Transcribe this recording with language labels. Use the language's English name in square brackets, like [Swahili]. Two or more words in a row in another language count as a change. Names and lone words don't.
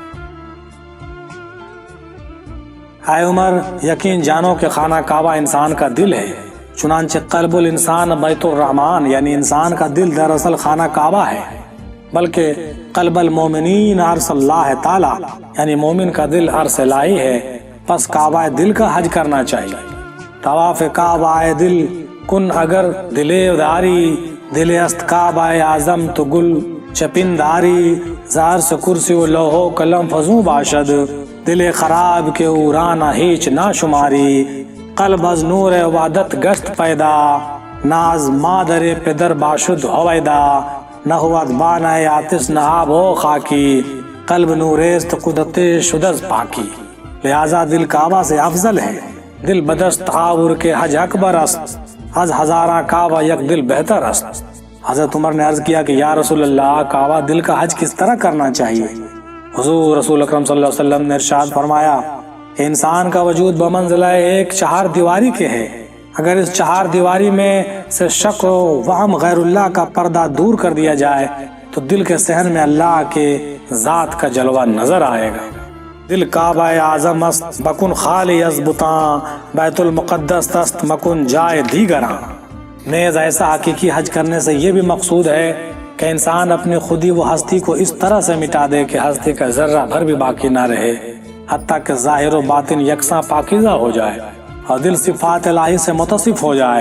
[Urdu] اے عمر، یقین جانو کہ خانہ کعبہ انسان کا دل ہے، چنانچہ [Arabic] قلب الانسان بیت الرحمن، [Urdu] یعنی انسان کا دل دراصل خانہ کعبہ ہے، بلکہ [Arabic] قلب المومنین عرش اللہ تعالی، [Urdu] یعنی مومن کا دل عرش الہی ہے۔ پس کعبہ دل کا حج کرنا چاہیے۔ [Persian] طواف کعبہ دل کن اگر دلے داری، دل است کعبہ اعظم تو گل چپنداری، زہر سے کرسی و لوح و قلم فزوں باشد، دل خراب کے اورانہ ہیچ نہ شماری، قلب از نور عبادت گشت پیدا، ناز مادر پدر باشد ہویدا، نہ ہوا بانہ آتش نہ آب ہو خاکی، قلب نوریست قدرت شدز پاکی، [Urdu] لہذا دل کعبہ سے افضل ہے، [Persian] دل بدست تعاور کے حج اکبر است، از ہزارہ کعبہ یک دل بہتر است۔ [Urdu] حضرت عمر نے عرض کیا کہ [Arabic] یا رسول اللہ، [Urdu] کعبہ دل کا حج کس طرح کرنا چاہیے؟ حضور رسول اکرم [Arabic] صلی اللہ علیہ وسلم [Urdu] نے ارشاد فرمایا کہ انسان کا وجود بمنزلہ ایک چہار دیواری کے ہے، اگر اس چہار دیواری میں سے شک و وہم غیر اللہ کا پردہ دور کر دیا جائے تو دل کے صحن میں اللہ کے ذات کا جلوہ نظر آئے گا۔ [Persian] دل کعبہ اعظم است بکن خالی از بتاں، بیت المقدس است مکن جائے دیگراں۔ [Urdu] نیز ایسا حقیقی حج کرنے سے یہ بھی مقصود ہے کہ انسان اپنی خودی و ہستی کو اس طرح سے مٹا دے کہ ہستی کا ذرہ بھر بھی باقی نہ رہے، حتیٰ کہ ظاہر و باطن یکساں پاکیزہ ہو جائے اور دل صفات الہی سے متصف ہو جائے۔